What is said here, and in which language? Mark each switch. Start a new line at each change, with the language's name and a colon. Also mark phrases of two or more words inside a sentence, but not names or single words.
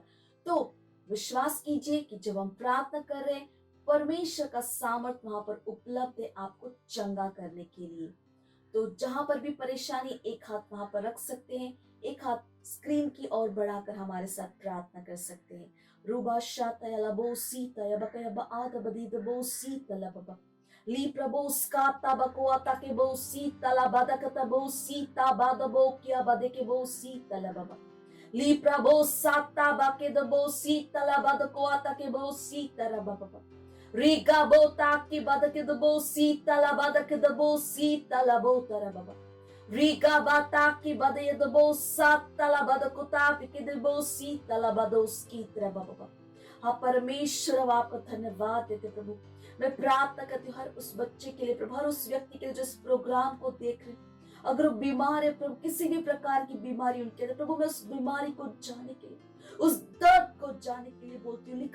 Hindi: तो विश्वास कीजिए कि जब हम प्रार्थना कर रहे हैं परमेश्वर का सामर्थ्य वहां पर उपलब्ध है आपको चंगा करने के लिए। तो जहां पर भी परेशानी, एक हाथ वहां पर रख सकते हैं, एक हाथ स्क्रीन की ओर बढ़ाकर हमारे साथ प्रार्थना कर सकते हैं। रूबा शाता या लबो सीता या बकया बाद बदीद बो सीता लबा ली प्रभु स्काता बको आता के बो सीता ला बदकता बो सीता बाद बो क्या बदे के बो सीता लबा ली प्रभु साता बाके द बो सीता ला बदको आता के बो सीता लबा Riga bota ki bada ke dabo sita la bada ke dabo sita la bota ra baba. Riga bata ki bada ye dabo sata la bada kota ke dabo sita la bada uski tra baba. हाँ परमेश्वर, अब आपका धन्यवाद देते प्रभु। मैं प्रार्थना करती हूँ हर उस बच्चे के लिए प्रभु, हर उस व्यक्ति के लिए जो इस प्रोग्राम को देख रहे, अगर वो बीमार है प्रभु, किसी भी प्रकार की बीमारी उनके अंदर प्रभु, मैं उस बीमारी को जाने के लिए, उस दर्द को जाने के लिए बोलती हूँ।